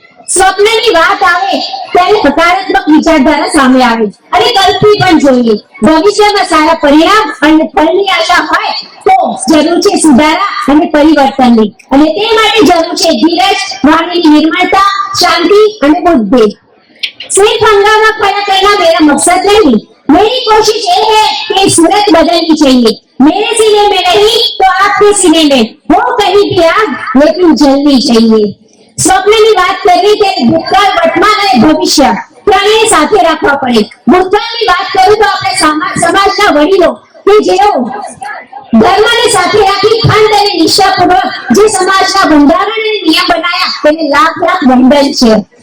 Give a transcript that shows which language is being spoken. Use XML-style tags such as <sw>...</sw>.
<gu>સ્વપ્નની વાત આવે ત્યારે હકારાત્મક વિચારધારા સામે આવે અને કલ્પી પણ જોઈએ. ભવિષ્યમાં સારા પરિણામ અને ફળની આશા હોય તો જરૂર છે સુધારા અને પરિવર્તનની, અને તે માટે જરૂર છે ધીરજ, વાણીની નિર્મળતા, શાંતિ અને બુદ્ધિ.</gu> <hi>सिर्फ हंगामा खड़ा करना मेरा मकसद नहीं, मेरी कोशिश ये है कि सूरत बदलनी चाहिए. मेरे सीने में नहीं तो आपके सीने में हो कहीं भी आग, लेकिन जलनी चाहिए.</hi> <gu>स्वप्नની વાત કરવી તે ભૂતકાળ, વર્તમાન અને ભવિષ્ય ત્રણેય સાથે રાખવા પડે. ભૂતકાળની વાત કરું તો આપણે સમાજના વડીલો કે જેઓ ધર્મને સાથે રાખી ખંડ અને નિષ્ઠાપૂર્વક જે સમાજના બંધારણ અને નિયમ બનાયા તેને લાખ લાખ વંદન છે.</gu>